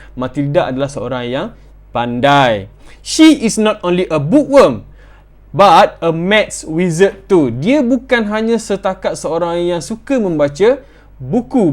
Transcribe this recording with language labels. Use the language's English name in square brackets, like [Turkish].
[Malay] Matilda adalah seorang yang pandai. [English] She is not only a bookworm, but a maths wizard too. [Malay] Dia bukan hanya setakat seorang yang suka membaca buku.